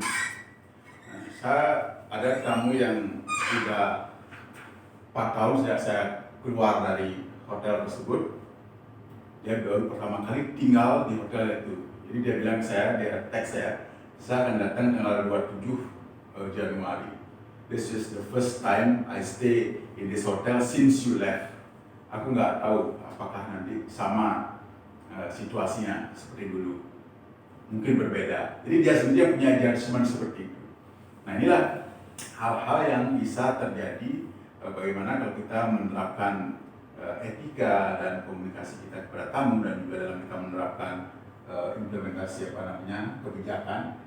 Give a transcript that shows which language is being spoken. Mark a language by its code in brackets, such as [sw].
[id] Nah, saya ada tamu yang sudah 4 tahun sejak saya keluar dari hotel tersebut. Dia baru pertama kali tinggal di hotel itu. Jadi dia bilang dia teks saya akan datang tanggal 27 Januari. [en] This is the first time I stay in this hotel since you left. [id] Aku nggak tahu apakah nanti sama situasinya seperti dulu. Mungkin berbeda. Jadi dia sendiri punya judgement seperti itu. Nah inilah hal-hal yang bisa terjadi bagaimana kalau kita menerapkan etika dan komunikasi kita kepada tamu, dan juga dalam kita menerapkan implementasi kebijakan.